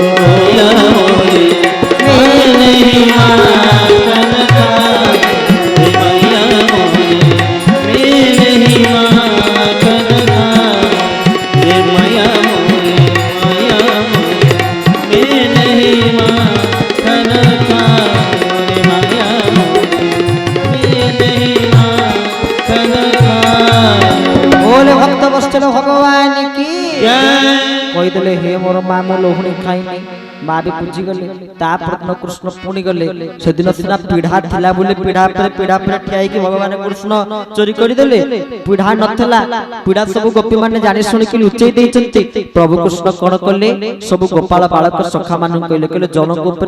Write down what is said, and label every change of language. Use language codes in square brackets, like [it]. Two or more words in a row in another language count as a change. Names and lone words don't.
[hi] नहीं माखन खाए मैया मोरे नहीं माखन खाए मैया मोरे नहीं माखन खाए मैया मोरे नहीं माखन खाए बोले भक्त वत्सल भगवान की जय [or] କହିଦେଲେ ହେ ମୋର ମା ମୋ ଲୋହୁଣୀ ଖାଇନି ମା ବି ବୁଝି ଗଲେ ତାପରେ ଦିନ କୃଷ୍ଣ ପୁଣି ଗଲେ ସେଦିନ ସିନା ପିଢା ଥିଲା ବୋଲି ପିଢା ପରେ ଠିଆ ହେଇକି ଭଗବାନ କୃଷ୍ଣ ଚୋରି କରିଦେଲେ ପିଢା ନଥିଲା ପିଢା ସବୁ ଗୋପୀ ମାନେ ଜାଣି ଶୁଣିକି ଲୁଚେଇ ଦେଇଛନ୍ତି ପ୍ରଭୁ କୃଷ୍ଣ କଣ କଲେ ସବୁ ଗୋପାଳ ବାଳକ ସଖା ମାନଙ୍କୁ କହିଲେ ଜଣଙ୍କ